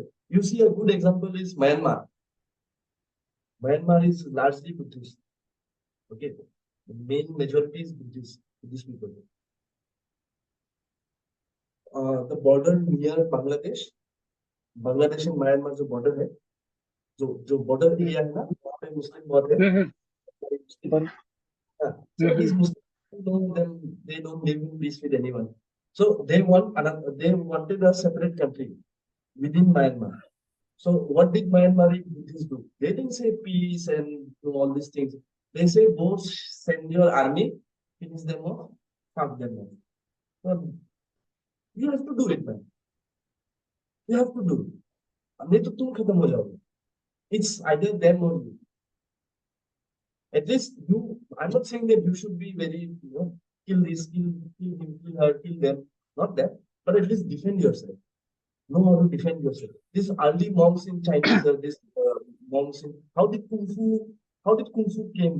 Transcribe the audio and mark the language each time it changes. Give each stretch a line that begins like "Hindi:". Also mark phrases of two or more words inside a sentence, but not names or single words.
English: You see, a good example is Myanmar. Myanmar is largely Buddhist. Okay, the main majority is Buddhist people. The border near Bangladesh and Myanmar
Hindi: जो border है, जो
English: border area
Hindi: है ना, वहाँ पे मुस्लिम बहुत है.
English: So these Muslims know them, they don't live in peace with anyone. So they wanted a separate country within Myanmar. So what did Myanmar Buddhists do? They didn't say peace and do all these things. They say, go send your army, finish them off, fuck them off. So you have to do it, man. You have to do it.
Hindi: नहीं तो तुम खत्म हो जाओगे.
English: It's either them or you. At least you. I'm not saying that you should be very, kill this, kill him, kill her, kill them. Not that, but at least defend yourself. Know how to defend yourself. These early monks in Chinese, monks in how did Kung Fu came?